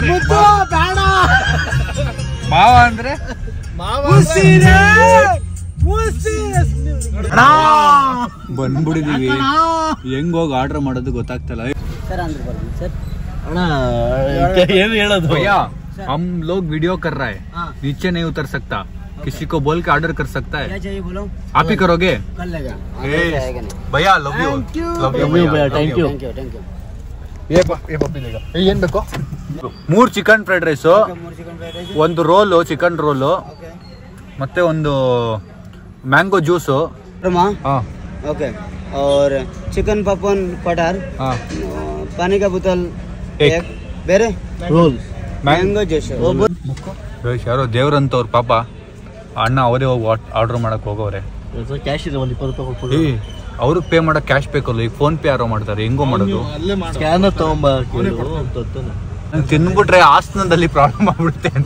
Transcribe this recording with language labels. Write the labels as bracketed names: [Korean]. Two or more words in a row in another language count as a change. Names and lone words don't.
[Kannada] ಬೇಡ ಮಾವ ಅಂದ್ರೆ ಬಂದ್ಬಿಟ್ಟಿದೀವಿ, ಹೆಂಗ್ ಹೋಗಿ ಆರ್ಡರ್ ಮಾಡೋದು ಗೊತ್ತಾಗ್ತಲ್ಲ. सर ಅಣ್ಣ ಏನು ಹೇಳೋದು? [Hindi] भैया हम लोग वीडियो कर रहा है, नीचे नहीं उतर सकता, किसी को बोल के ऑर्डर कर सकता है. क्या चाहिए बोलो, आप ही करोगे? कर लेगा भैया [English] love you. Thank you. thank you [Kannada] ಏನ್ ಬೇಕು? 3 [English] chicken fried rice, [Kannada] ಒಂದು ರೋಲು, [English] chicken roll, [Kannada] ಮತ್ತೆ ಒಂದು [English] mango juice. [Hindi] ओके और [English] chicken popcorn quarter, [Hindi] पानी का बोतल एक, [Kannada] ಬೇರೆ ರೋಲ್ [English] mango juice. [Kannada] ಯಾರೋ ದೇವ್ರಂತವ್ರ ಪಾಪ ಅಣ್ಣ ಅವರೇ ಹೋಗಿ ಆರ್ಡರ್ ಮಾಡಕ್ ಹೋಗೋರೆ. ಕ್ಯಾಶ್ ಇದೆ, ಒಂದು 20 ರೂಪಾಯಿ ಕೊಡ್ಬೋದು. ಅವ್ರಿಗೆ ಪೇ ಮಾಡಕ್ ಕ್ಯಾಶ್ ಬೇಕಲ್ಲ, ಈಗ ಫೋನ್ ಪೇ ಯಾರೋ ಮಾಡ್ತಾರೆ, ಹೆಂಗೋ ಮಾಡೋದು? ಸ್ಕ್ಯಾನರ್ ತಗೊಂಬ. ತಿನ್ಬಿಟ್ರೆ ಆಸನದಲ್ಲಿ ಪ್ರಾಬ್ಲಮ್ ಆಗ್ಬಿಡುತ್ತೆ ಅಂತ